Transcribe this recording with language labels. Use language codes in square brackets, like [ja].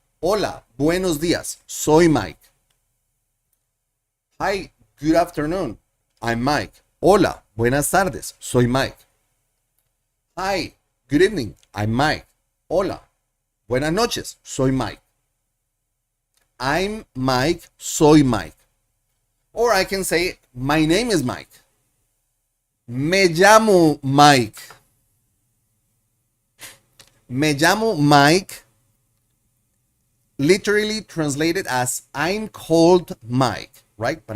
[es] Hola, buenos días, soy Mike. [en] Hi, good afternoon, I'm Mike. [es] Hola, buenas tardes, soy Mike. [en] Hi, good evening, I'm Mike. [es] Hola, buenas noches, soy Mike. [en] I'm Mike, [es] soy Mike. [en] Or I can say, my name is Mike. [es] Me llamo Mike. Me llamo Mike. [en] Literally translated as I'm called Mike, right?